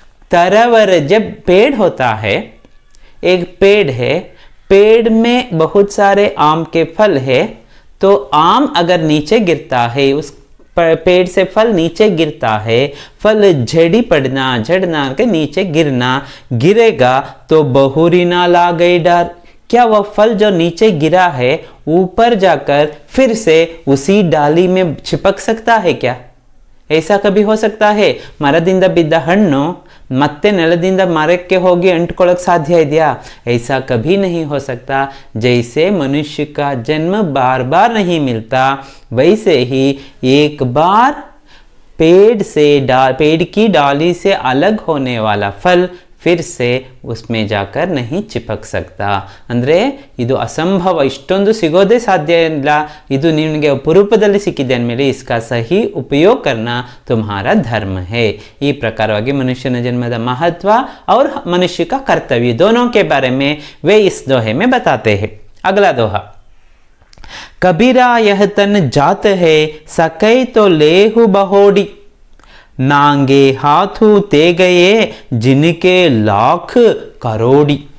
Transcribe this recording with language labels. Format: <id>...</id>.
<hi>तरवर, जब पेड़ होता है, एक पेड़ है, पेड़ में बहुत सारे आम के फल है, तो आम अगर नीचे गिरता है, उस पेड़ से फल नीचे गिरता है, फल झड़ी पड़ना, झड़ना के नीचे गिरना, गिरेगा तो बहुरी ना ला गई डर। क्या वह फल जो नीचे गिरा है ऊपर जाकर फिर से उसी डाली में चिपक सकता है क्या? ऐसा कभी हो सकता है?</hi> <kn>ಮರದಿಂದ ಬಿದ್ದ ಹಣ್ಣು ಮತ್ತೆ ನೆಲದಿಂದ ಮರಕ್ಕೆ ಹೋಗಿ ಅಂಟ್ಕೊಳ್ಳೋಕೆ ಸಾಧ್ಯ ಇದೆಯಾ?</kn> <hi>ऐसा कभी नहीं हो सकता। जैसे मनुष्य का जन्म बार बार नहीं मिलता, वैसे ही एक बार पेड़ की डाली से अलग होने वाला फल फिर से उसमें जाकर नहीं चिपक सकता।</hi> <kn>ಅಂದರೆ ಇದು ಅಸಂಭವ, ಇಷ್ಟೊಂದು ಸಿಗೋದೇ ಸಾಧ್ಯ ಇಲ್ಲ, ಇದು ನಿಮಗೆ ಅಪರೂಪದಲ್ಲಿ ಸಿಕ್ಕಿದೆ ಅಂದಮೇಲೆ</kn> <hi>इसका सही उपयोग करना तुम्हारा धर्म है।</hi> <kn>ಈ ಪ್ರಕಾರವಾಗಿ ಮನುಷ್ಯನ ಜನ್ಮದ</kn> <hi>महत्व और मनुष्य का कर्तव्य दोनों के बारे में वे इस दोहे में बताते हैं। अगला दोहा, कबीरा यह तन जात है, सकै तो लेहु बहोड़ी, नांगे हाथू ते गए जिनके लाख करोड़ी।</hi>